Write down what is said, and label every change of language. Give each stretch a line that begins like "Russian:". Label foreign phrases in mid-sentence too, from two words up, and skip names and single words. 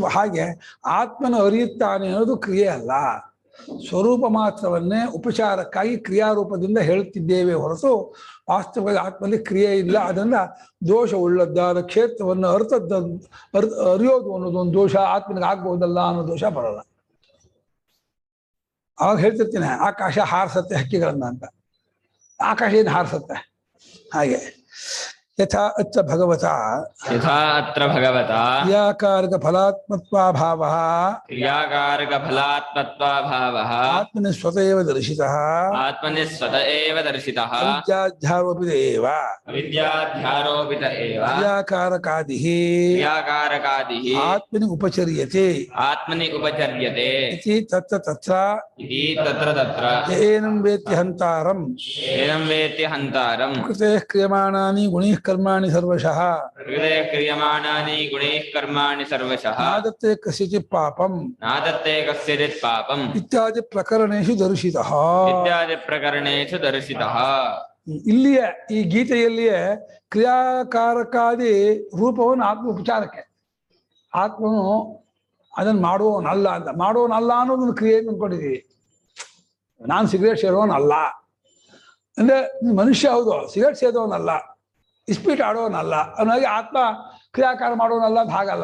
Kannada: ಹಾಗೆ ಆತ್ಮನ ಅರಿಯುತ್ತಾನೆ ಅನ್ನೋದು ಕ್ರಿಯೆ ಅಲ್ಲ, ಸ್ವರೂಪ ಮಾತ್ರವನ್ನೇ ಉಪಚಾರಕ್ಕಾಗಿ ಕ್ರಿಯಾರೂಪದಿಂದ ಹೇಳುತ್ತಿದ್ದೇವೆ ಹೊರತು ವಾಸ್ತವವಾಗಿ ಆತ್ಮದಲ್ಲಿ ಕ್ರಿಯೆ ಇಲ್ಲ. ಅದರಿಂದ ದೋಷ ಉಳ್ಳದ್ದಾದ ಕ್ಷೇತ್ರವನ್ನು ಅರಿಯೋದು ಅನ್ನೋದು ಒಂದು ದೋಷ ಆತ್ಮನಿಗೆ ಆಗ್ಬಹುದಲ್ಲ ಅನ್ನೋ ದೋಷ ಬರಲ್ಲ. ಅವಾಗ ಹೇಳ್ತಿರ್ತೀನಿ, ಆಕಾಶ ಹಾರಿಸತ್ತೆ ಹಕ್ಕಿಗಳನ್ನ ಅಂತ. ಆಕಾಶ ಏನು ಹಾರಿಸತ್ತೆ? ಹಾಗೆ
Sanskrit: ಯಥಾ ಅತ್ರ ಭಗವತಾ ಕ್ರಿಯಾಕಾರಕ ಫಲಾತ್ಮತ್ವಾಭಾವಃ ಆತ್ಮನಿ ಸ್ವತಃ ದರ್ಶಿತಃ ಅವಿದ್ಯಾಧ್ಯಾರೋಪಿತ ಏವ ಕ್ರಿಯಾಕಾರಕಾದಿಃ ಆತ್ಮನಿ ಉಪಚರ್ಯತೆ ಇತಿ ತತ್ರ ಏನಂ ವೇತ್ತಿ ಹಂತಾರಂ ಕೃತೆ ಕ್ರಿಯಮಾಣಾನಿ ಗುಣೈಃ कर्माणि सर्वशः नादत्ते कस्यचित् पापम् इत्यादि प्रकरणेषु दर्शितः.
Kannada: ಇಲ್ಲಿಯೇ ಈ ಗೀತೆಯಲ್ಲಿಯೇ ಕ್ರಿಯಾಕಾರಕಾದಿ ರೂಪವನ್ನು ಆತ್ಮ ಉಪಚಾರಕ್ಕೆ. ಆತ್ಮನು ಅದನ್ನು ಮಾಡುವವನಲ್ಲ ಅಂತ. ಮಾಡುವವನಲ್ಲ ಅನ್ನೋದನ್ನು ಕ್ರಿಯೆ ಅಂದ್ಕೊಂಡಿದ್ದೀವಿ. ನಾನು ಸಿಗರೇಟ್ ಸೇರೋನಲ್ಲ ಅಂದ್ರೆ ಮನುಷ್ಯ ಹೌದು, ಸಿಗರೇಟ್ ಸೇದೋನಲ್ಲ, ಇಸ್ಪೀಟ್ ಆಡೋನಲ್ಲ ಅವನಾಗಿ ಆತ್ಮ ಕ್ರಿಯಾಕಾರ ಮಾಡೋನಲ್ಲ ಅಂತ ಹಾಗಲ್ಲ.